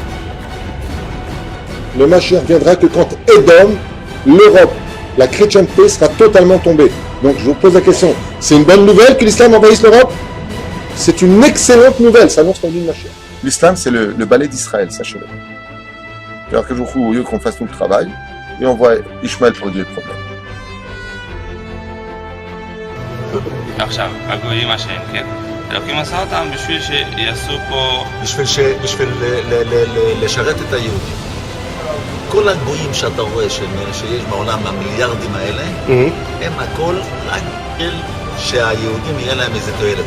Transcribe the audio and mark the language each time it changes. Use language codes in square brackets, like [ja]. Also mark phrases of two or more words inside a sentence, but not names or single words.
[fr] Le Mashiach viendra que quand Édom, l'Europe, la chrétienté sera totalement tombée. Donc je vous pose la question, c'est une bonne nouvelle que l'islam envahisse l'Europe? C'est une excellente nouvelle, ça annonce la venue de Mashiach. L'islam, c'est le balai d'Israël, sachez-le. Alors que je vous au lieu qu'on fasse tout le travail, et on voit Ishmaël pour régler le problème. [he] עכשיו, הגויים השם, כן? אלוקים עשה אותם בשביל שיעשו פה... בשביל לשרת את היהודים. כל הגויים שאתה רואה שיש בעולם, המיליארדים האלה, הם הכל רק בשביל שהיהודים יהיה להם איזה תועלת.